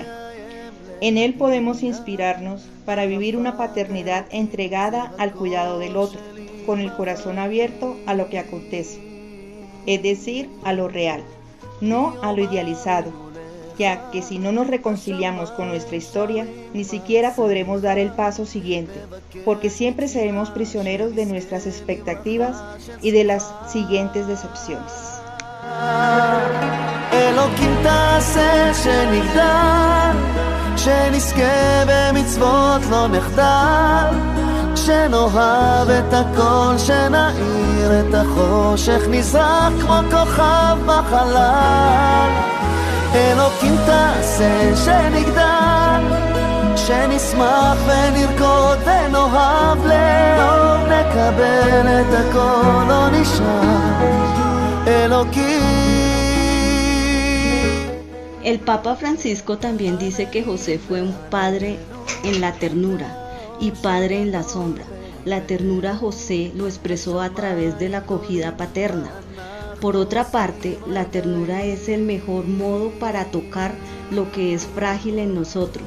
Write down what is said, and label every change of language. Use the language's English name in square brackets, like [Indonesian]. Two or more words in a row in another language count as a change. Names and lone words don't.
[Spanish] En él podemos inspirarnos para vivir una paternidad entregada al cuidado del otro, con el corazón abierto a lo que acontece, es decir, a lo real, no a lo idealizado, ya que si no nos reconciliamos con nuestra historia, ni siquiera podremos dar el paso siguiente, porque siempre seremos prisioneros de nuestras expectativas y de las siguientes decepciones. [Hebrew] שנזכה במצוות לא נחדל, שנאהב את הכל, שנאיר את החושך, נזרח כמו כוכב בחלל. אלוקים תעשה שנגדל, שנשמח ונרקוד ונאהב לאור, נקבל את הכל, לא נשאר אלוקים. [Spanish] El Papa Francisco también dice que José fue un padre en la ternura y padre en la sombra. La ternura José lo expresó a través de la acogida paterna. Por otra parte, la ternura es el mejor modo para tocar lo que es frágil en nosotros.